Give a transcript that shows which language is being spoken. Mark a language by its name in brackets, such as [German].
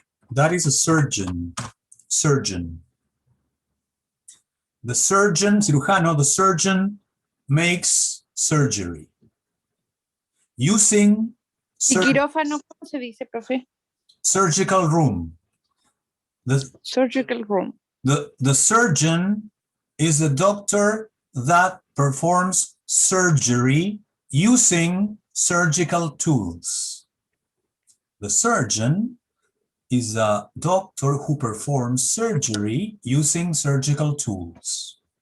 [English] That is a surgeon. Surgeon. The surgeon, cirujano, the surgeon makes surgery. Using [Spanish] ¿Y quirófano cómo se dice, profe? [English] surgical room. Surgical room. The surgeon is the doctor that performs surgery using surgical tools. The surgeon is a doctor who performs surgery using surgical tools.